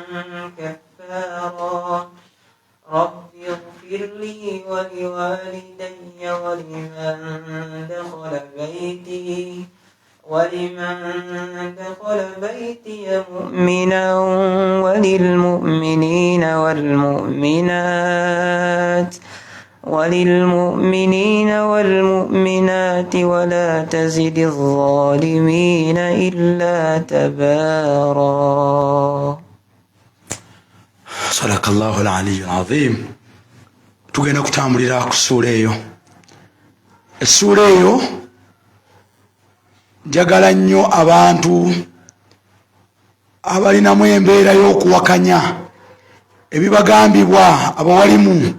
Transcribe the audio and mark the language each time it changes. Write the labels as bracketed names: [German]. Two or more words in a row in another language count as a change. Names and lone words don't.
[Arabic] كفارا رب اغفر لي ولوالدي ولمن دخل بيتي مؤمنا وللمؤمنين والمؤمنات ولا تزد الظالمين إلا تبارا. صدق الله العلي العظيم. [Ganda] tugenda kutambulira ku ssuula eyo. Essuula eyo njagala nnyo abantu abalinamu embeera y'okuwakanya ebibagambibwa abawalimu.